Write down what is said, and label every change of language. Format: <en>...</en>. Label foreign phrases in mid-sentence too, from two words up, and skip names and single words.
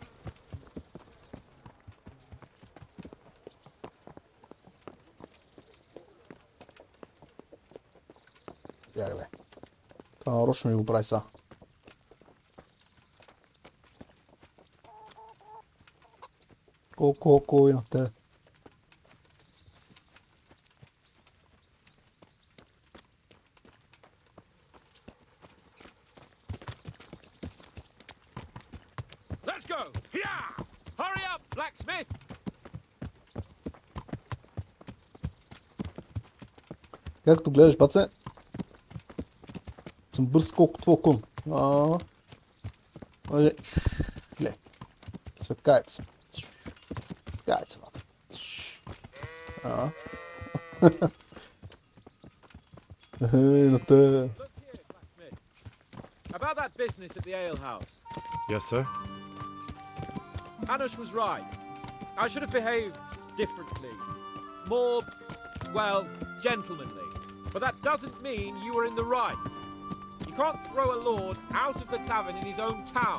<bg>Гледай. Това нарочно ми го прави са. Колко и на тебе.</bg> <en>Let's go! Yeah! Hurry up, blacksmith!</en> <bg>Както гледаш, баце, съм бърз колко твой кон. Гледай. Светкаеца. Светкаеца, бата. На те.</bg> <en>About that business at the alehouse. Yes, sir? Hanush was right. I should have behaved differently. More, well, gentlemanly. But that doesn't mean you were in the right. You can't throw a lord out of the tavern in his own town.</en>